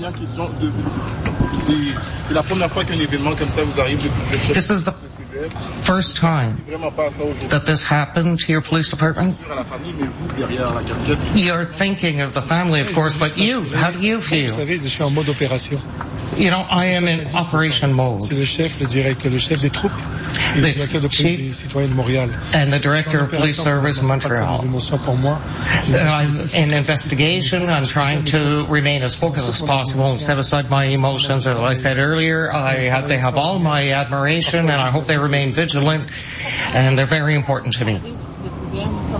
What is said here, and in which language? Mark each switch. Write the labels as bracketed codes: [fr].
[en] This is the first time that this happened to your police department. You're thinking of the family, of course, but you, how do you feel? You know, I am in operation mode. [fr] C'est le chef, le directeur, le chef des troupes, et le directeur de police des citoyens de Montréal. [en] And the director of police service in Montreal. I'm in investigation. I'm trying to remain as focused as possible and set aside my emotions. As I said earlier, they have all my admiration, and I hope they remain vigilant, and they're very important to me.